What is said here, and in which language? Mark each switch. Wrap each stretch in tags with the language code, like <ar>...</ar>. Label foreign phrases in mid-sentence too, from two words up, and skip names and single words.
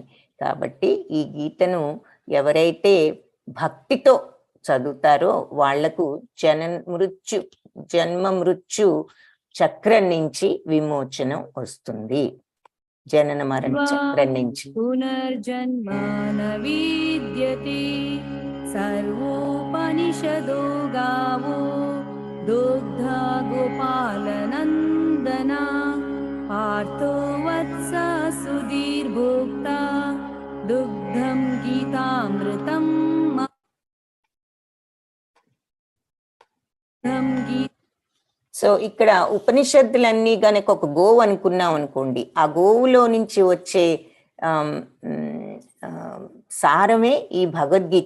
<te>కాబట్టి ఈ గీతను ఎవరైతే భక్తితో చదువుతారో వాళ్లకు జన్మ మృత్యు చక్రం నుంచి విమోచనం వస్తుంది, జనన మరణ చక్రం నుంచి.</te> <sa>పునర్జన్మ న విద్యతే సర్వోపనిషదో గావో దుగ్ధ గోపాలనందన आर्तो वत्स सुधीर्भोक्ता दुग्धं गीतामृतं</sa> <te>సో ఇక్కడ ఉపనిషత్తులన్నీ గనక ఒక గోవు అనుకున్నాం అనుకోండి, ఆ గోవులో నుంచి వచ్చే సారమే ఈ భగవద్గీత.</te>